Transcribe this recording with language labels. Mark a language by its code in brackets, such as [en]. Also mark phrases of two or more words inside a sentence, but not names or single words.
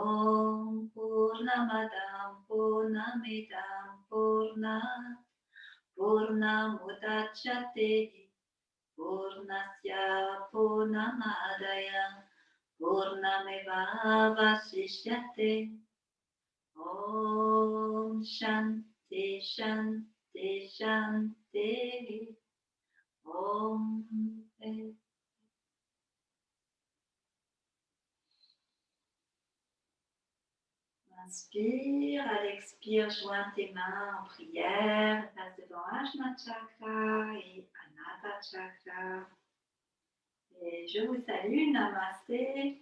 [sa] ॐ पूर्णमदम् पूर्णमिदम् पूर्णात् पूर्णमुदच्यते पूर्णस्य पूर्णमादाय पूर्णमेव वसिष्यते. ॐ शान्ति शान्ति शान्ति. Om. [fr] Inspire, à l'expire, joins tes mains en prière, passe devant Ajna Chakra et Anahata Chakra. Et je vous salue, Namasté.